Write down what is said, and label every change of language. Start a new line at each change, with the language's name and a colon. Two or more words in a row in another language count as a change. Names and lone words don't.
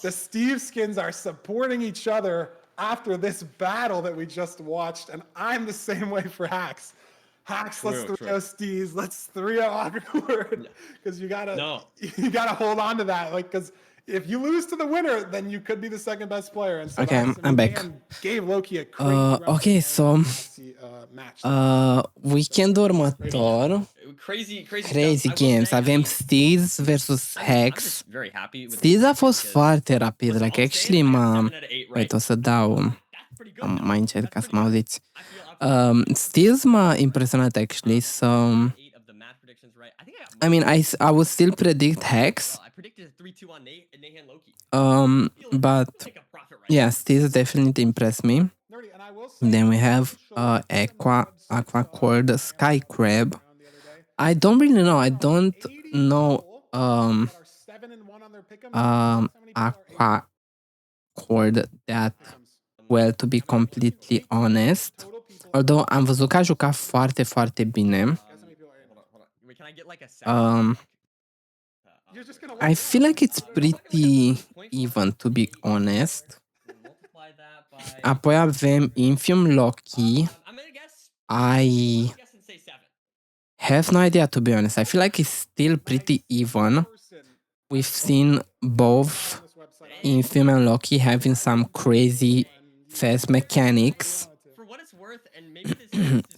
English: The Steve skins are supporting each other after this battle that we just watched, and I'm the same way for Hacks. Hacks, let's 3-0 Steez, let's 3-0 Awkward, because you gotta hold on to that, like, because if you lose to the winner, then you could be the second best player. And so Okay, I'm back. Gave Loki a crazy round Ok, of so match.
Romanian: weekendul următor,
English: Crazy
Romanian: Crazy Games, avem Steez versus Hex.
English: very happy with
Romanian: Steez a fost foarte rapid,
English: like actually Wait,
Romanian: o să dau mai încet ca să mă auziți.
English: Steez
Romanian: m-a impresionat
English: actually, so I mean, I would still predict Hex. I predicted a 3-2 on Nahan Loki. But yeah, Steez definitely impressed me. Then we have Aqua Cord Sky Crab. I don't really know. I don't know Aqua Cord that well, to be completely honest.
Romanian: Although am văzut că a jucat foarte, foarte bine.
English: I feel like it's pretty even, to be honest.
Romanian: Apoi avem Infium Loki.
English: I have no idea, to be honest. I feel like it's still pretty even. We've seen both Infium and Loki having some crazy fast mechanics. For what it's worth, and maybe this